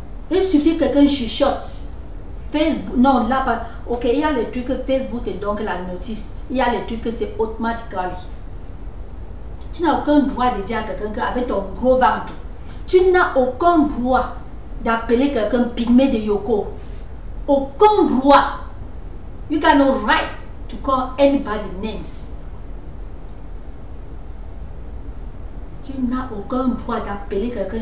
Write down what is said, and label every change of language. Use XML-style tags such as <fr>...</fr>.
<fr>Il suffit que quelqu'un chuchote. Facebook, non, là pas. Ok, il y a les trucs que Facebook et donc la notice. Il y a les trucs que c'est automatiquement. Tu n'as aucun droit de dire à quelqu'un qu'avec ton gros ventre. Tu n'as aucun droit d'appeler quelqu'un pygmée de Yoko. Aucun droit.</fr> <en>You got no right to call anybody names.</en> <fr>Tu n'as aucun droit d'appeler quelqu'un.</fr>